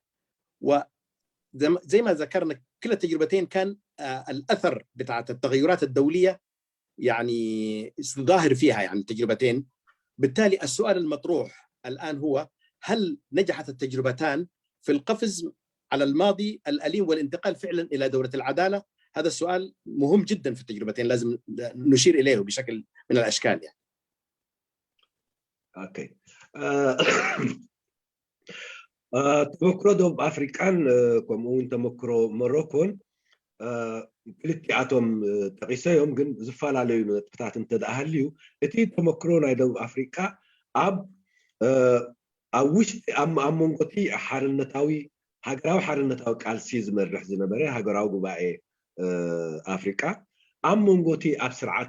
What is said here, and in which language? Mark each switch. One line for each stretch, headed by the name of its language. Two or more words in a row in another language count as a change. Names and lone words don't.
Arabic: وزي ما ذكرنا كلا التجربتين كان الأثر بتاعت التغيرات الدولية يعني ظاهر فيها يعني التجربتين بالتالي السؤال المطروح الآن هو هل نجحت التجربتان في القفز على الماضي الأليم والانتقال فعلا إلى دولة العدالة هذا السؤال مهم جدا في التجربتين لازم نشير إليه بشكل من الأشكال يعني
Tigrinya: اوكي ተመክሮ ደቡብ ኣፍሪቃን ከምኡ እውን ተመክሮ ሞሮኮን ክልቲኣቶም ጠቂሰዮም ግን ዝፈላለዩ ነጥብታት እንተደኣሃልዩ እቲ ተመክሮ ናይ ደቡብ ኣፍሪቃ ኣብ ውሽጢ ኣብ መንጎቲ ሃገራዊ ሓርነታዊ ቃልሲ ዝመርሕ ዝነበረ ሃገራዊ ጉባኤ ኣፍሪቃ ኣብ መንጎቲ ኣብ ስርዓት